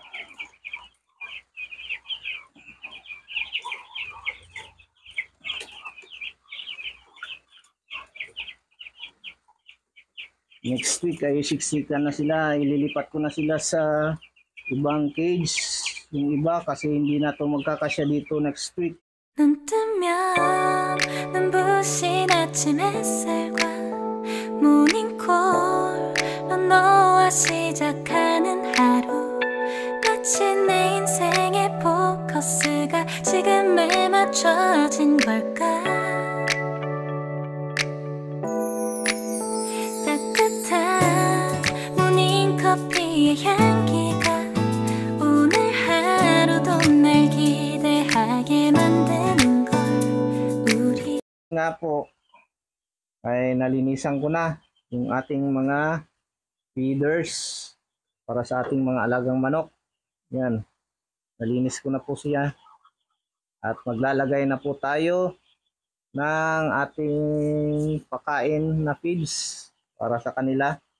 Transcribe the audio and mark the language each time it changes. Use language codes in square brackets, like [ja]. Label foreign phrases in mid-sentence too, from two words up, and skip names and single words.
[en] Next week [tl] ay siksikan na sila. Ililipat ko na sila sa ibang cage. Yung iba kasi hindi na to magkakasya dito [en] next week. [ko] 눈 뜨면 눈부신 아침 햇살과 모닝콜로 너와 시작하는 하루 마치 내 인생의 포커스가 지금에 맞춰진 걸까 따뜻한 모닝커피의 향기가 오늘 하루도 날 기대하게 만드는 걸 우리 [tl] Nga po ay nalinisan ko na yung ating mga feeders para sa ating mga alagang manok. Yan. Nalinis ko na po siya. At maglalagay na po tayo ng ating pakain na feeds para sa kanila.